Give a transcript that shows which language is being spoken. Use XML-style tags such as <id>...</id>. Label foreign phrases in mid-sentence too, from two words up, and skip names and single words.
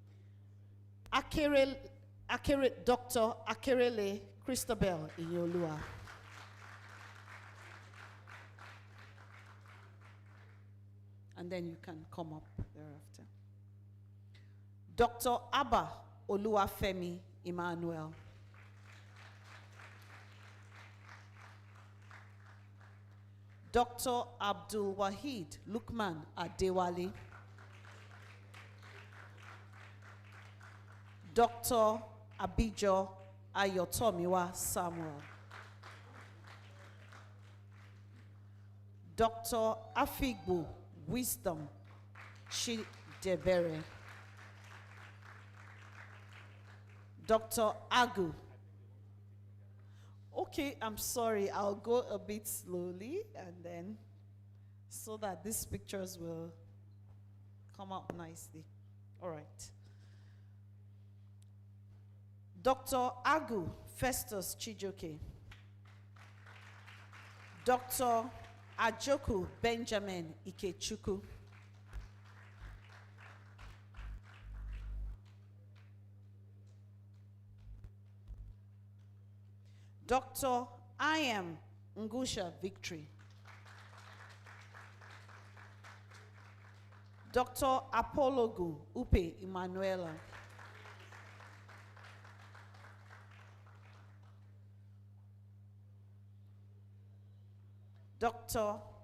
<en>Dr. Akerele Christabel Inyolua. And then you can come up thereafter. Dr. Abba Oluwafemi Emmanuel. Dr. Abdul Wahid Lukman Adewale, Dr. Abijo Ayotomiwa Samuel, Dr. Afigbo Wisdom Chidebere, Dr. Agu. Okay, I'm sorry, I'll go a bit slowly and then so that these pictures will come out nicely. All right. Dr. Agu Festus Chijoke, Dr. Ajoku Benjamin Ikechukwu, Dr. I am Ngusha Victory, Dr. Apologu Upe Emanuela, Dr.</en>